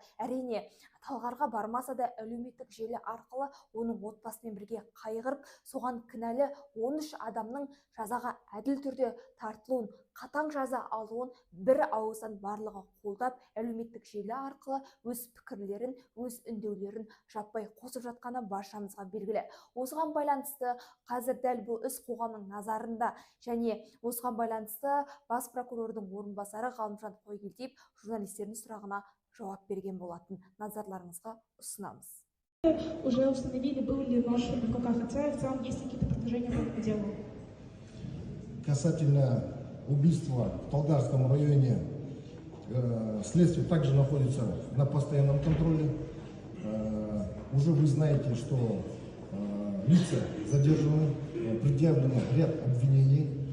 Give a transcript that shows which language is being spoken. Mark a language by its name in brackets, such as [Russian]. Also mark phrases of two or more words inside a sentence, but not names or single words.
[Kazakh] Әрине, талғарға бармаса да әлеуметтік желі арқылы оның отбасымен бірге қайғырып, соған кінәлі 13 адамның жазаға әділ түрде тартылуын, қатаң жаза алуын бір ауыздан барлығы қолдап, әлеуметтік желі арқылы өз пікірлерін, өз үндеулерін жаппай қосып жатқаны баршамызға белгілі. Осыған байланысты қазір дәл бұл іс қоғамның назарында, және осыған байланысты бас прокурордың орынбасары Ғалымжан Қойгелдиев журналистердің сұрағына жауап берген болатын. Назарларыңызға ұсынамыз. [Russian] Уже установили, был ли нож в руках отца, и в целом есть какие-то продолжения по делу? Касательно убийства в Талгарском районе, следствие также находится на постоянном контроле. Уже вы знаете, что лица задержаны, предъявлено ряд обвинений.